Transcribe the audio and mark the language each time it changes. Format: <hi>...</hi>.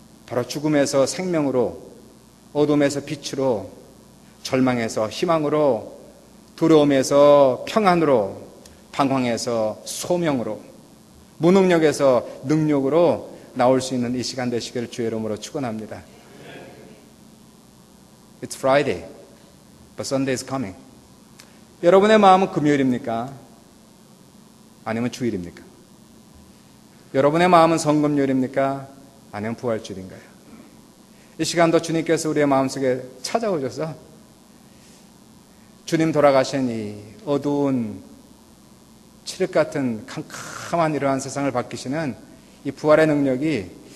<ko>바로 죽음에서 생명으로, 어둠에서 빛으로, 절망에서 희망으로, 두려움에서 평안으로, 방황에서 소명으로, 무능력에서 능력으로 나올 수 있는 이 시간 되시기를 주의 이름으로 축원합니다.</ko> <en>It's Friday, but Sunday is coming.</en> <ko>여러분의 마음은 금요일입니까? 아니면 주일입니까? 여러분의 마음은 성금요일입니까? 아니면 부활주일인가요? 이 시간도 주님께서 우리의 마음속에 찾아오셔서 주님 돌아가신 이 어두운 칠흑 같은 캄캄한 이러한 세상을 바뀌시는 이 부활의 능력이</ko>